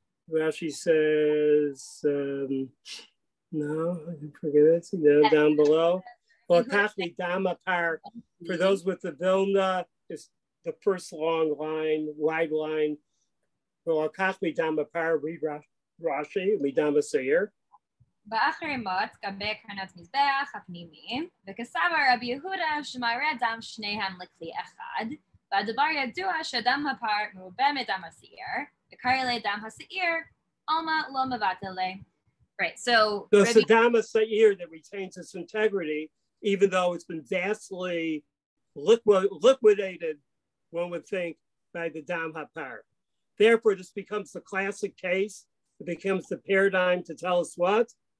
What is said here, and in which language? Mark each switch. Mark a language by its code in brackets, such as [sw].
[en] Rashi says, no, I can forget it. Down below. Well, Kachli dam hapar, for those with the Vilna, is the first long line, wide line. Well, Kachli dam hapar, read Rashi, midam haseir. [he] באחרי מות, גבי קרנות מזבח הפנימי, וכסבר רבי יהודה שמראה דם שניהם לכלי אחד, והדבר ידוע שדם הפר מרובה מדם השעיר, וקרא לי דם השעיר, alma lo mevatele. [en] Right, so... So it's the dam ha'seir that retains its integrity, even though it's been vastly liquidated, one would think, by the dam hapar. Therefore, this becomes the classic case. It becomes the paradigm to tell us what?